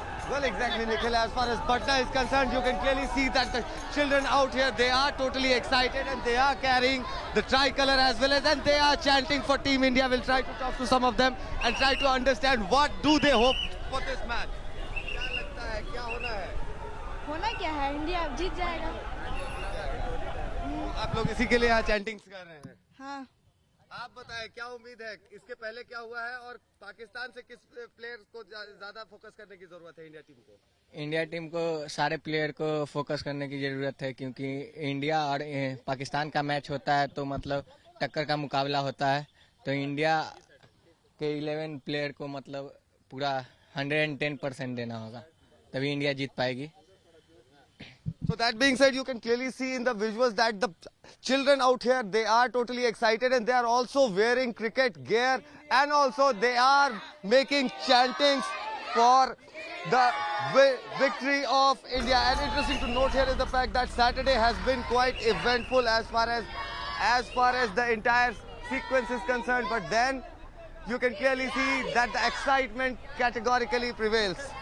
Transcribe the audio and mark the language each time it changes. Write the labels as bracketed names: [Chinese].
[English] Well, exactly, Nikhil. As far as Patna is concerned, you can clearly see that the children out here, they are totally excited and they are carrying the tricolor as well as, and they are chanting for Team India. We'll try to talk to some of them and try to understand what do they hope for this match. [Hindi] क्या लगता है, क्या होना है? होना क्या है, India जीत जाएगा। आप लोग इसी के लिए यहाँ चैंटिंग्स कर रहे हैं। हाँ, आप बताएं क्या उम्मीद है, इसके पहले क्या हुआ है और पाकिस्तान से किस प्लेयर को ज्यादा फोकस करने की जरूरत है इंडिया टीम को? इंडिया टीम को सारे प्लेयर को फोकस करने की ज़रूरत है, क्योंकि इंडिया और पाकिस्तान का मैच होता है तो मतलब टक्कर का मुकाबला होता है, तो इंडिया के 11 प्लेयर को मतलब पूरा 110% देना होगा, तभी इंडिया जीत पाएगी। [English] So that being said, you can clearly see in the visuals that the children out here, they are totally excited and they are also wearing cricket gear and also they are making chantings for the victory of India. And interesting to note here is the fact that Saturday has been quite eventful as far as the entire sequence is concerned, but then you can clearly see that the excitement categorically prevails.